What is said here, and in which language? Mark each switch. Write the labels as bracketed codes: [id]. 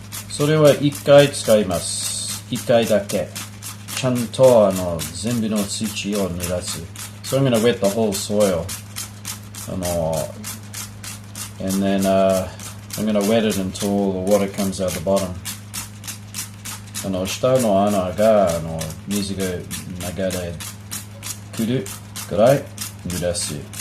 [ja] それは1回使います。1回だけ。ちゃんと全部の土を濡らす。 [en] So I'm going to wet the whole soil. And then I'm going to wet it until all the water comes out the bottom. [ja] 下の穴が水が流れくるくらい濡らす。